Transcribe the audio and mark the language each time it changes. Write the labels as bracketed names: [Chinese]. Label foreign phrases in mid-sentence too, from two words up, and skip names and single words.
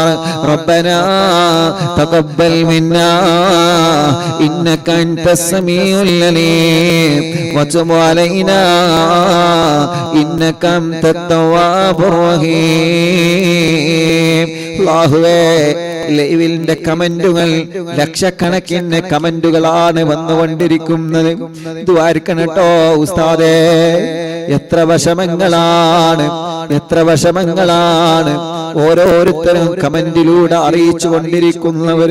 [Arabic] ربنا تقبل منا إنك أنت السميع العليم وتب علينا إنك أنت التواب الرحيم. [Malayalam] അല്ലാഹുവേ, ലൈവിന്റെ കമന്റുകൾ ലക്ഷക്കണക്കിന് കമന്റുകളാണ് വന്നുകൊണ്ടിരിക്കുന്നത്. ദുആർക്കണട്ടോ ഉസ്താദേ. എത്ര വിഷമങ്ങളാണ്, എത്ര വിഷമങ്ങളാണ് ഓരോരുത്തരും കമന്റിലൂടെ അറിയിച്ചു കൊണ്ടിരിക്കുന്നവർ.